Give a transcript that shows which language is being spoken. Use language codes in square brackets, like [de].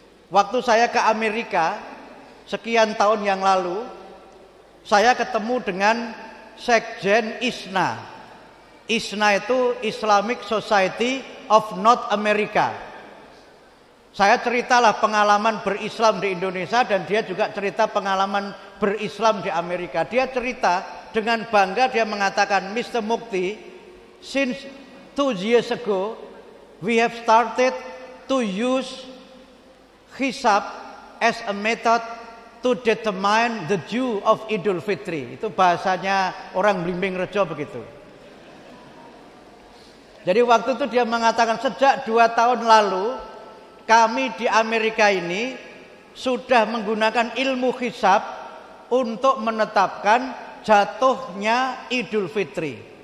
[id] Waktu saya ke Amerika sekian tahun yang lalu, saya ketemu dengan Sekjen ISNA. ISNA itu Islamic Society of North America. Saya ceritalah pengalaman berislam di Indonesia dan dia juga cerita pengalaman berislam di Amerika. Dia cerita dengan bangga, dia mengatakan, Mr. [en] Mukti, since 2 years ago, we have started to use hisab as a method to determine the due of Idul Fitri. [id] Itu bahasanya orang Blimbing Rejo begitu. Jadi waktu itu dia mengatakan sejak 2 tahun lalu kami di Amerika ini sudah menggunakan ilmu hisab untuk menetapkan jatuhnya Idul Fitri.